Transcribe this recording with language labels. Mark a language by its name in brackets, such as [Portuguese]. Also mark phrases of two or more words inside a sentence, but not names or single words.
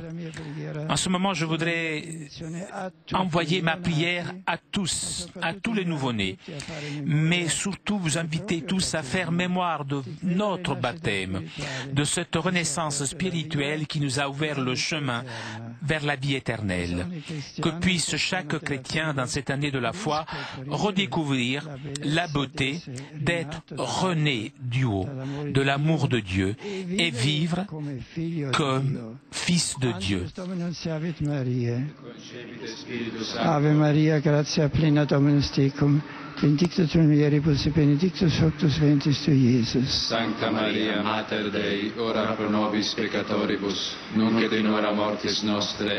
[French] En ce moment, je voudrais envoyer ma prière à tous les nouveau-nés, mais surtout vous inviter tous à faire mémoire de notre baptême, de cette renaissance spirituelle qui nous a ouvert le chemin vers la vie éternelle. Que puisse chaque chrétien dans cette année de la foi redécouvrir la beauté d'être rené du haut, de l'amour de Dieu et vivre comme fils de Dieu. [Latin] Ave Maria, gratia plena Dominus tecum, benedictus mulieribus et benedictus fructus ventris tui, Iesus. Sancta Maria, Mater Dei, ora pro nobis peccatoribus, nunc et in hora mortis nostre.